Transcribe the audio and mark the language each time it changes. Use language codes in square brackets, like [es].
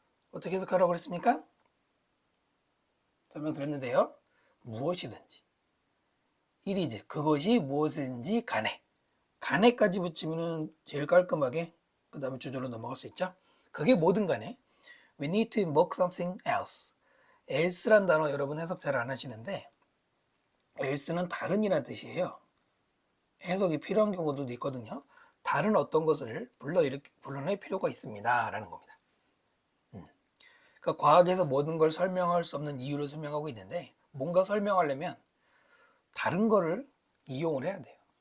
[ko] 어떻게 해석하라고 그랬습니까? 설명드렸는데요. 무엇이든지 [en] it is, [ko] 그것이 무엇이든지 간에, 간에까지 붙이면 제일 깔끔하게 그 다음에 주절로 넘어갈 수 있죠. 그게 뭐든 간에 [en] we need to invoke something else. [ko] else란 단어 여러분 해석 잘 안 하시는데 else는 다른이라는 뜻이에요. 해석이 필요한 경우도 있거든요. 다른 어떤 것을 불러낼 필요가 있습니다 라는 겁니다. 그러니까 과학에서 모든 걸 설명할 수 없는 이유를 설명하고 있는데 뭔가 설명하려면 다른 거를 이용을 해야 돼요.